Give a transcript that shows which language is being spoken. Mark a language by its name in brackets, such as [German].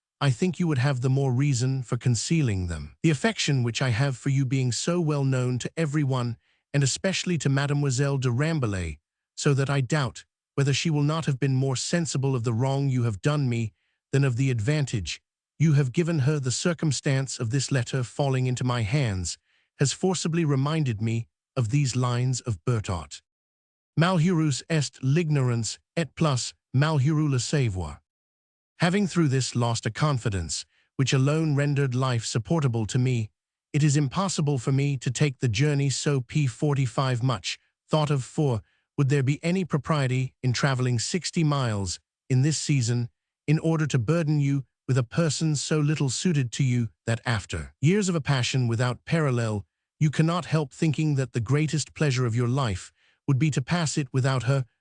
[English] I think you would have the more reason for concealing them. The affection which I have for you being so well known to everyone, and especially to Mademoiselle de Rambouillet, so that I doubt whether she will not have been more sensible of the wrong you have done me than of the advantage you have given her. The circumstance of this letter falling into my hands has forcibly reminded me of these lines of Bertot. [French] Malheureux est l'ignorance, et plus malheureux le savoir. [English] Having through this lost a confidence, which alone rendered life supportable to me, it is impossible for me to take the journey so p45 much thought of, for would there be any propriety in traveling 60 miles in this season in order to burden you with a person so little suited to you that after years of a passion without parallel, you cannot help thinking that the greatest pleasure of your life would be to pass it without her?